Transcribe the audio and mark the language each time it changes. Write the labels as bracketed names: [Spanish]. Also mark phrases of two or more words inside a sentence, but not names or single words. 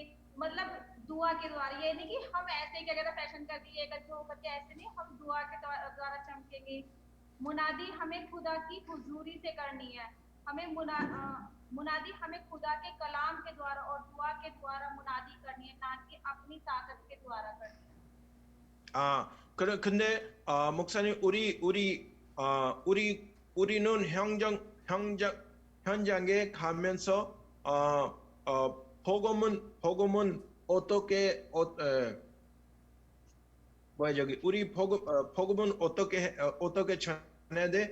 [Hindi] मतलब दुआ के द्वारा, ये नहीं कि हम ऐसे क्या कहते फैशन कर दिए करके ऐसे नहीं, हम दुआ के द्वारा चमकेंगे। मुनादी हमें खुदा की हुजूरी से करनी है। हमें मुनादी हमें खुदा के कलाम के द्वारा और दुआ के द्वारा मुनादी करनी है, ना कि अपनी ताकत के द्वारा करनी है। [Korean] 근데 목사님 우리는 현장에 가면서 복음은 어떻게 우리 복음은 어떻게 전해야 돼?